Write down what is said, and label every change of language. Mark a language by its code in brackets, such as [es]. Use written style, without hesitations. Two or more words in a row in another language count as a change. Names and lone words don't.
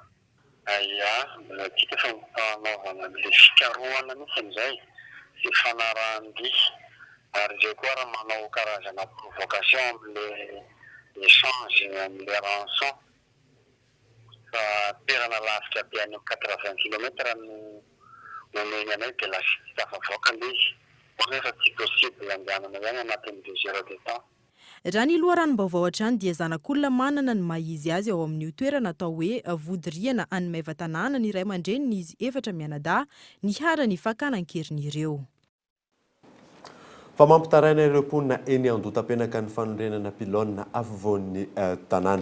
[mg] Ia, tsika fa mpanaovana le fikarohana mihitsy amin'izay sy fanarahan-dihy ary zay koa raha manao karazana provocation amin'le échange amin'le rançon fa toerana lavitra be any 80 kilometra no omeny anay dia lasa tsy tafavoaka le izy nefa tsy possible andehanana ihany anatin'ny 2 [fr] heures de temps. [mg] Raha ny loharanom-baovao hatrany dia zanak'olona manana ny mahizy azy ao amin'io toerana atao hoe vodiriana any Maivatanana ny iray aman-dreniny izy efatra mianadahy ny harany fakanan-kerin'ireo. Fa mampitaraina ireo mponina eny Andotam-penaka ny fanondrenana pilona afovoan'ny tanàna.